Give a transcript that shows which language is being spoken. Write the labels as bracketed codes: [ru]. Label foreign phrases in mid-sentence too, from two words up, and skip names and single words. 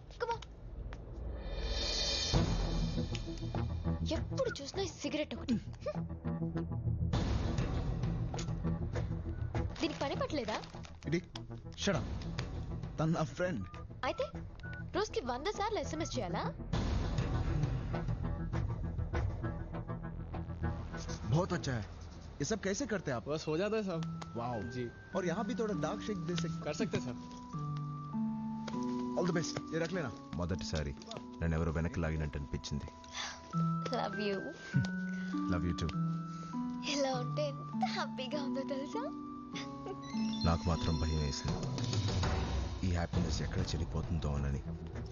[te] ఎప్పుడు చూసినా సిగరెట్ ఒకటి. దీనికి పని పట్టలేదా? ఇది [en] shut up. [te] తన నా ఫ్రెండ్. అయితే రోజుకి 100 సార్లు SMS చేయాలా? [hi] बहुत अच्छा है. ये सब कैसे करते हैं आप? बस हो जाता है साहब. वाओ जी. और यहाँ भी थोड़ा [en] dark shake [hi] दे सकते. कर सकते सर. [en] all the best. [hi] ये रख लेना. [te] మొదటిసారి నన్ను ఎవరో వెనక్కి లాగినట్టు అనిపించింది. [en] love you. love you too. [te] ఇలా ఉంటే ఎంత హ్యాపీగా ఉందో తెలుసా? నాకు మాత్రం భయం వేసింది. ఈ హ్యాపీనెస్ ఎక్కడ చెడిపోతుందో అని.